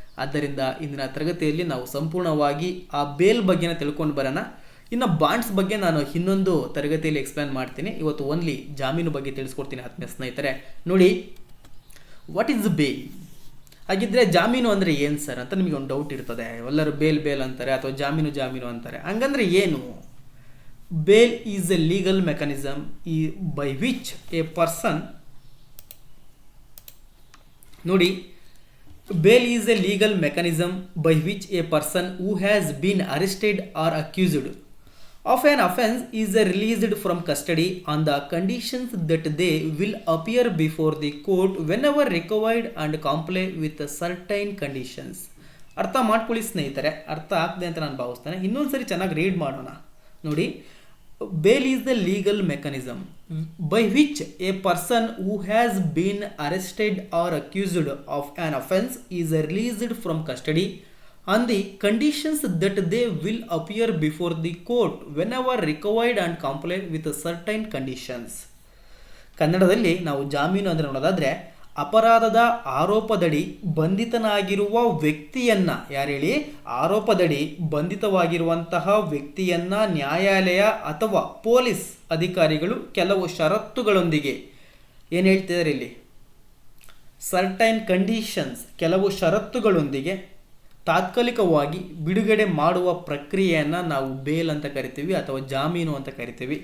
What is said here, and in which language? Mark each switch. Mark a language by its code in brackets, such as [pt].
[kn] ಆದ್ದರಿಂದ ಇಂದಿನ ತರಗತಿಯಲ್ಲಿ ನಾವು ಸಂಪೂರ್ಣವಾಗಿ ಆ ಬೇಲ್ ಬಗ್ಗೆನ ತಿಳ್ಕೊಂಡು ಬರೋಣ. ಇನ್ನು ಬಾಂಡ್ಸ್ ಬಗ್ಗೆ ನಾನು ಇನ್ನೊಂದು ತರಗತಿಯಲ್ಲಿ ಎಕ್ಸ್ಪ್ಲೇನ್ ಮಾಡ್ತೀನಿ. ಇವತ್ತು ಓನ್ಲಿ ಜಾಮೀನು ಬಗ್ಗೆ ತಿಳಿಸ್ಕೊಡ್ತೀನಿ ಆತ್ಮೀಯ ಸ್ನೇಹಿತರೆ. ನೋಡಿ, [en] What is bail? [kn] ಹಾಗಿದ್ರೆ ಜಾಮೀನು ಅಂದರೆ ಏನು ಸರ್ ಅಂತ ನಿಮಗೆ ಒಂದು ಡೌಟ್ ಇರ್ತದೆ. ಎಲ್ಲರೂ ಬೇಲ್ ಅಂತಾರೆ ಅಥವಾ ಜಾಮೀನು ಅಂತಾರೆ. ಹಂಗಂದ್ರೆ ಏನು? [en] Bail is a legal mechanism by which a person, [kn] ನೋಡಿ, [en] bail is a legal mechanism by which a person who has been arrested or accused of an offense is released from custody on the conditions that they will appear before the court whenever required and comply with certain conditions. [kn] ಅರ್ಥ ಮಾಡ್ಕೊಳ್ಳಿ ಸ್ನೇಹಿತರೆ, ಅರ್ಥ ಆಗ್ತದೆ ಅಂತ ನಾನು ಭಾವಿಸ್ತೇನೆ. ಇನ್ನೊಂದ್ಸರಿ ಚೆನ್ನಾಗಿ ರೀಡ್ ಮಾಡೋಣ. ನೋಡಿ, [en] bail is the legal mechanism by which a person who has been arrested or accused of an offense is released from custody on the conditions that they will appear before the court whenever required and comply with certain conditions. [kn] ಕನ್ನಡದಲ್ಲಿ ನಾವು ಜಾಮೀನು ಅಂದರೆ ನೋಡೋದಾದರೆ ಅಪರಾಧದ ಆರೋಪದಡಿ ಬಂಧಿತನಾಗಿರುವ ವ್ಯಕ್ತಿಯನ್ನ, ಯಾರು ಹೇಳಿ, ಆರೋಪದಡಿ ಬಂಧಿತವಾಗಿರುವಂತಹ ವ್ಯಕ್ತಿಯನ್ನ ನ್ಯಾಯಾಲಯ ಅಥವಾ ಪೊಲೀಸ್ ಅಧಿಕಾರಿಗಳು ಕೆಲವು ಷರತ್ತುಗಳೊಂದಿಗೆ, ಏನು ಹೇಳ್ತಿದ್ದಾರೆ ಇಲ್ಲಿ, [en] certain conditions, [kn] ಕೆಲವು ಷರತ್ತುಗಳೊಂದಿಗೆ ತಾತ್ಕಾಲಿಕವಾಗಿ ಬಿಡುಗಡೆ ಮಾಡುವ ಪ್ರಕ್ರಿಯೆಯನ್ನು ನಾವು ಬೇಲ್ ಅಂತ ಕರಿತೀವಿ ಅಥವಾ ಜಾಮೀನು ಅಂತ ಕರಿತೀವಿ.